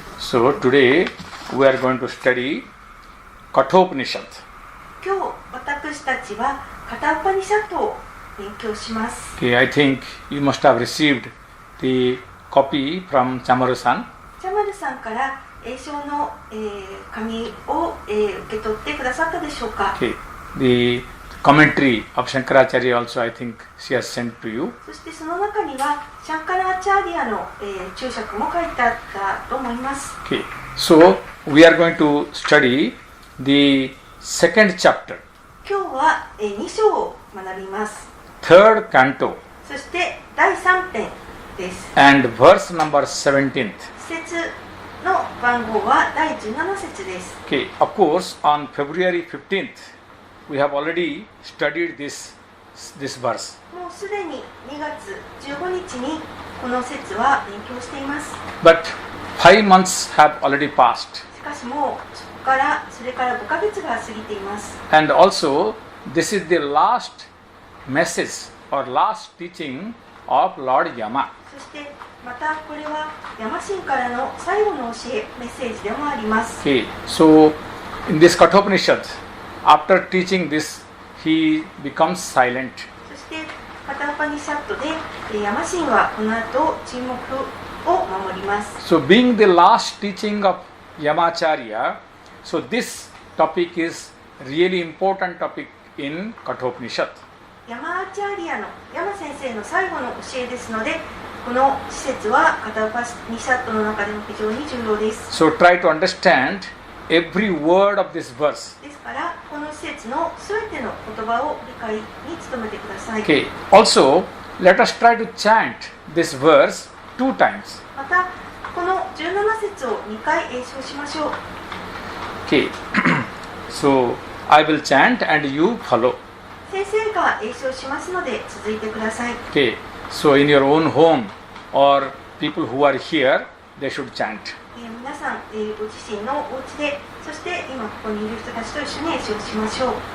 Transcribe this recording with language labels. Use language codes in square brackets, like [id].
[en] So today we are going to study Kathopanishad. [ja] 今日私たちはカタウパニシャットを勉強します。 [en] Okay, I think you must have received the copy from Chamaru-san. [ja] チャマルさんから英書の、紙を、受け取ってくださったでしょうか。 [en] Okay, the commentary of Shankaracharya also I think she has sent to you. [ja] そしてその中にはシャンカラーチャーリアの、注釈も書いてあったと思います。 [en] Okay, so we are going to study the second chapter, [ja] 今日は、2章を学びます。 [en] third canto, [ja] そして第3編です。 [en] and verse number 17th. [ja] 節の番号は第17節です。 [en] Okay, of course on February 15th we have already studied this verse. [ja] もうすでに2月15日にこの節は勉強しています。 [en] But 5 months have already passed. [ja] しかしもうそれから5ヶ月が過ぎています。 [en] And also, this is the last message or last teaching of Lord Yama. [ja] そしてまたこれはヤマ神からの最後の教え、メッセージでもあります。 [en] Okay, so in this Kathopanishad, after teaching this, he becomes silent. [ja] そしてカタウパニシャットでヤマ神はこの後沈黙を守ります。 [en] So being the last teaching of Yamacharya, so this topic is really important topic in Kathopanishad. [ja] ヤマアチャーリアのヤマ先生の最後の教えですので、この施設はカタウパニシャットの中でも非常に重要です。 [en] So try to understand every word of this verse. [ja] ですからこの施設のすべての言葉を理解に努めてください。 [en] Okay, also let us try to chant this verse 2 times. [ja] またこの17節を2回詠唱しましょう。 [en] Okay, so I will chant and you follow. [ja] 先生が詠唱しますので続いてください。 [en] Okay, so in your own home or people who are here, they should chant. [ja] 皆さん、ご自身のお家で、そして今ここにいる人たちと一緒に詠唱しましょう。